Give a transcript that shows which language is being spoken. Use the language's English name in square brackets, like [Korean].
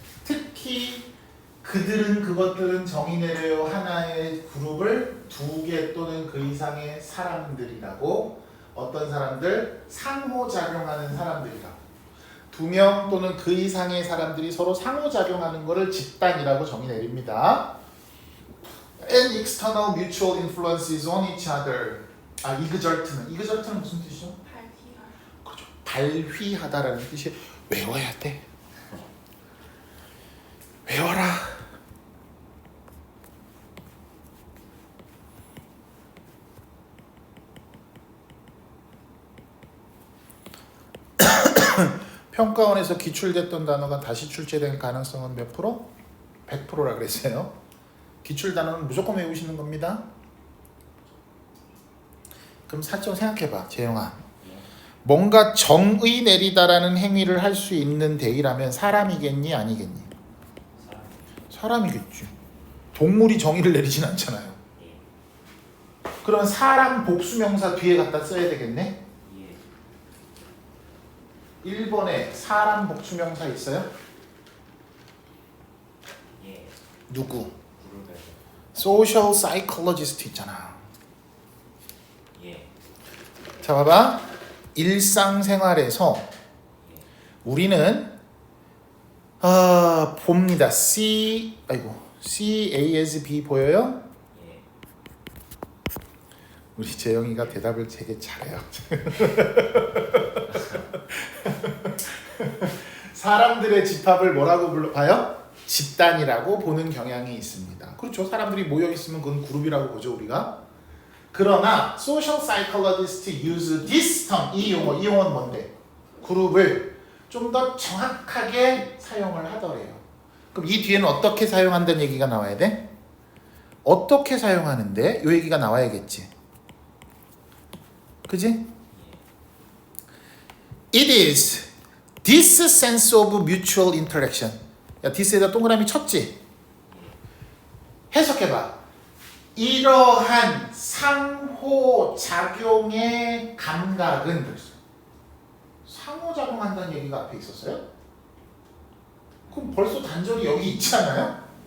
[Korean] 특히 그들은 그것들은 정의 내려요 하나의 그룹을 2개 또는 그 이상의 사람들이라고. 어떤 사람들? 상호작용하는 사람들이라고. 2명 또는 그 이상의 사람들이 서로 상호작용하는 것을 집단이라고 정의 내립니다. [English] And external mutual influences on each other. [Korean] 이그절트는 무슨 뜻이죠? 발기가 그렇죠. 발휘하다라는 뜻이 외워야 돼. 외워라. 평가원에서 기출됐던 단어가 다시 출제될 가능성은 몇 프로? 100%라 그랬어요. 기출 단어는 무조건 외우시는 겁니다. 그럼 살짝 생각해봐, 재영아. 뭔가 정의 내리다라는 행위를 할 수 있는 대의라면 사람이겠니, 아니겠니? 사람이겠지. 동물이 정의를 내리진 않잖아요. 그러면 사람 복수명사 뒤에 갖다 써야 되겠네. 예. 1번에 사람 복수명사 있어요? 예. 누구? 그룹에서. [English] Social psychologist [Korean] 있잖아. 예. 자 봐봐. 일상생활에서 우리는 봅니다. C A as B 보여요? 예. 우리 재영이가 대답을 되게 잘해요. 사람들의 집합을 뭐라고 불러봐요? 집단이라고 보는 경향이 있습니다. 그렇죠. 사람들이 모여 있으면 그건 그룹이라고 보죠 우리가. 그러나 [English] social psychologists use this term, [Korean] 이 용어는 뭔데? 그룹을 좀 더 정확하게 사용을 하더래요. 그럼 이 뒤에는 어떻게 사용한다는 얘기가 나와야 돼? 어떻게 사용하는데? 이 얘기가 나와야겠지. 그지? [English] It is this sense of mutual interaction. [Korean] 야, this에다 동그라미 쳤지? 해석해봐. 이러한 상호작용의 감각은 그랬어. 상호작용한다는 얘기가 앞에 있었어요? 그럼 벌써 단절이 여기 있지 않아요?